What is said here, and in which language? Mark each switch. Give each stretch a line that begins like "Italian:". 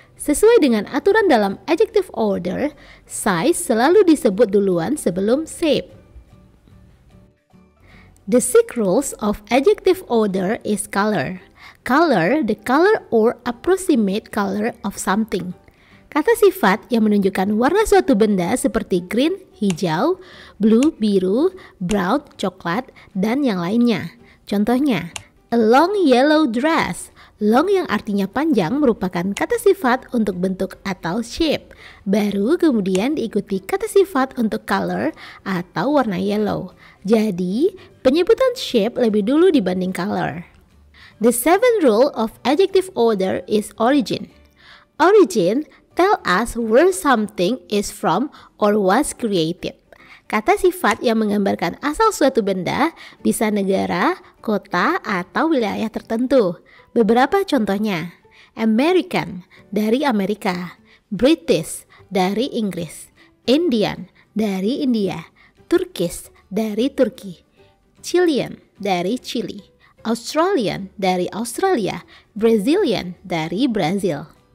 Indonesian: Sesuai dengan aturan dalam adjective order, size selalu disebut duluan sebelum shape.
English: The sixth rules of adjective order is color. Color, the color or approximate color of something.
Indonesian: Kata sifat yang menunjukkan warna suatu benda seperti green, hijau, blue, biru, brown, coklat, dan yang lainnya. Contohnya, a long yellow dress. Long yang artinya panjang merupakan kata sifat untuk bentuk atau shape. Baru kemudian diikuti kata sifat untuk color atau warna yellow. Jadi, penyebutan shape lebih dulu dibanding color.
English: The seventh rule of adjective order is origin. Origin tell us where something is from or was created.
Indonesian: Kata sifat yang menggambarkan asal suatu benda bisa negara, kota, atau wilayah tertentu. Beberapa contohnya, American dari Amerika, British dari Inggris, Indian dari India, Turkish dari Turki, Chilean dari Chili, Australian dari Australia, Brazilian dari Brazil.